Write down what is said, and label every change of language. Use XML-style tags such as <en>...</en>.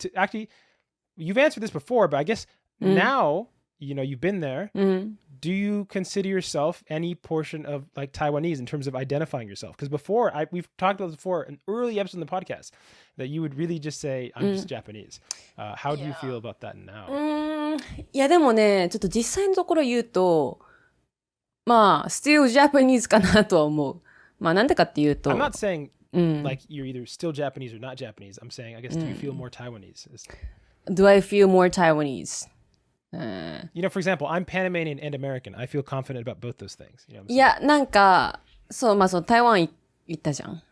<en>Actually, you've answered this before, but I guess now, you've been there. Do you consider yourself any portion of like Taiwanese in terms of identifying yourself? Because before, we've talked about this before in early episodes in the podcast, that you would really just say, I'm just Japanese. How do you feel about that now?</en> <ja>いやでもね、ちょっと実際のところ言うと、まあ、</ja> <en>still Japanese</en> <ja>かなとは思う。まあなんでかっていうと。</ja> <en>I'm not saying like you're either still Japanese or not Japanese. I'm saying, I guess, do you feel more Taiwanese? Do I feel more Taiwanese? For example, I'm Panamanian and American. I feel confident about both those things.</en> <ja>いや、なんか、そう、台湾行ったじゃん。</ja>